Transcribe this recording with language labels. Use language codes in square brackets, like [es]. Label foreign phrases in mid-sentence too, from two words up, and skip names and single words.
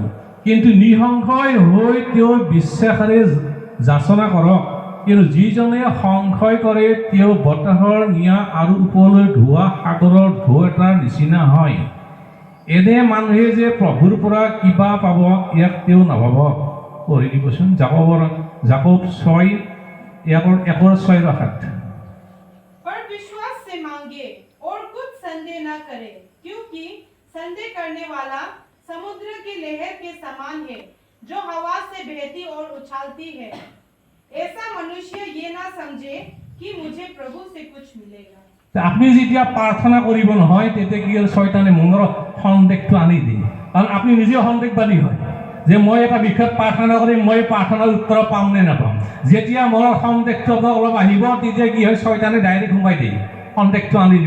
[as] কিন্তু নিসংশয় হৈ তেওঁ বিশ্বাসেৰে যাচনা কৰক, কিন্তু যিজনে সংশয় কৰে তেওঁ বতাহৰ নিয়া আৰু ওপৰলৈ ধোৱা সাগৰৰ ঢৌ এটাৰ নিচিনা হয়। এনে মানুহে যে প্ৰভুৰ পৰা কিবা পাব ইয়াক তেওঁ নাভাবক। পঢ়ি দিবচোন জাকব 6:1-7। [hi] पर विश्वास से मांगे और कुछ संदेह न करे, क्योंकि संदेह करने वाला समुद्र की लहर के समान है, जो हवा से बहती और उछालती है। ऐसा मनुष्य ये ना समझे कि मुझे प्रभु से कुछ मिलेगा। [as] আপনি যেতিয়া প্ৰাৰ্থনা কৰিব নহয়, তেতিয়া কি হ'ল, শয়তানে মনৰ সন্দেহটো আনি দিয়ে। কাৰণ আপুনি নিজেও সন্দেহবাদী হয় যে মই এটা বিষয়ত প্ৰাৰ্থনা কৰিম, মই প্ৰাৰ্থনাৰ উত্তৰ পাম নে নাপাম। যেতিয়া মনৰ সন্দেহটো অলপ আহিব, তেতিয়া কি হয়, শয়তানে ডাইৰেক্ট সোমাই দিয়ে, সন্দেহটো আনি দিব।